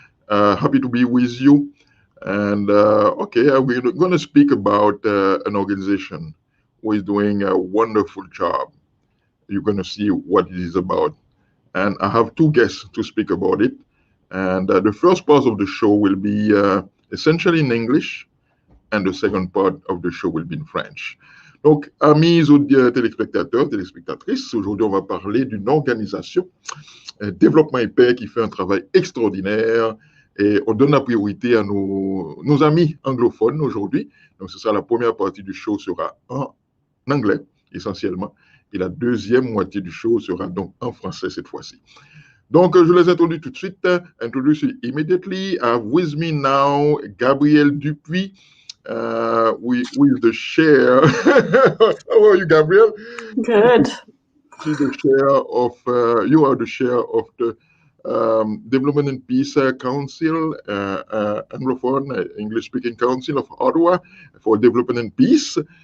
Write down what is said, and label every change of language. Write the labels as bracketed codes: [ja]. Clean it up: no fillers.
[en] Happy to be with you. And we're going to speak about an organization who is doing a wonderful job. You're going to see what it is about. And I have two guests to speak about it. And the first part of the show will be essentially in English, and the second part of the show will be in French. [fr] Donc, amis téléspectateurs, téléspectatrices, aujourd'hui, on va parler d'une organisation, Développement et Paix, qui fait un travail extraordinaire. Et on donne la priorité à nos amis anglophones aujourd'hui. Donc, ce sera la première partie du show sera en anglais, essentiellement. Et la deuxième moitié du show sera donc en français cette fois-ci. Donc, je les introduis tout de suite. [en] Introduce you immediately. I have with me now Gabriel Dupuis, with the chair. How are you, Gabriel? Good. She's the chair of, you are the chair of the Development and Peace Council, Anglophone, English-speaking Council of Ottawa for Development and Peace.